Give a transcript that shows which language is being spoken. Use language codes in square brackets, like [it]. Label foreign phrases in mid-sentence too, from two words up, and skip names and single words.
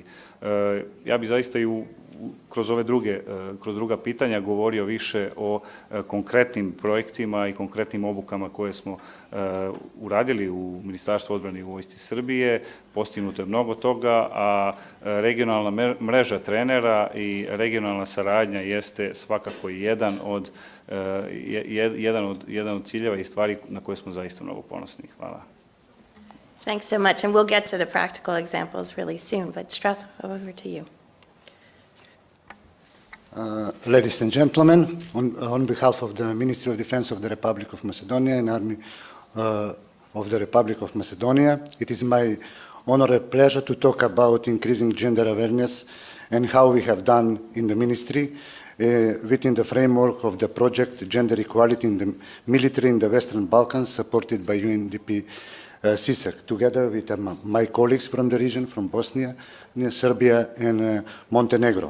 [sr] Ja bih zaista i kroz druga pitanja govorio više o konkretnim projektima i konkretnim obukama koje smo uradili u Ministarstvu odbrane i u Vojsci Srbije. Postignuto je mnogo toga, a regionalna mreža trenera i regionalna saradnja jeste svakako jedan od ciljeva i stvari na koje smo zaista mnogo ponosni. Hvala. [en] Thanks so much, and we'll get to the practical examples really soon, but Strašo, over to you. Ladies and gentlemen, on behalf of the Ministry of Defense of the Republic of Macedonia and Army of the Republic of Macedonia, it is my honor and pleasure to talk about increasing gender awareness and how we have done in the ministry within the framework of the project Gender Equality in the Military in the Western Balkans, supported by UNDP SEESAC, together with my colleagues from the region, from Bosnia, Serbia, and Montenegro.